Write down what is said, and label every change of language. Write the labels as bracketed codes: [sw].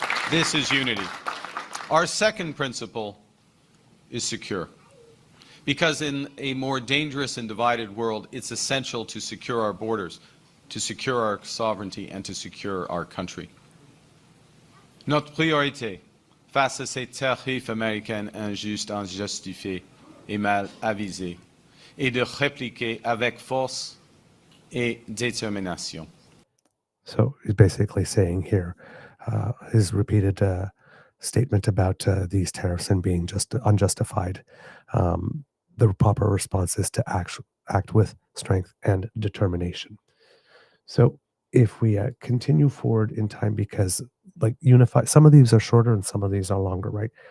[en] This is unity. Our second principle is secure. Because in a more dangerous and divided world, it's essential to secure our borders, to secure our sovereignty, and to secure our country. [fr] Notre priorité face à ces tarifs américains injustes, injustifiés et mal avisés est de répliquer avec force et détermination. [en] So he's basically saying here, his repeated statement about these tariffs and being just unjustified. The proper response is to act with strength and determination. So if we continue forward in time, because like unify, some of these are shorter and some of these are longer, right?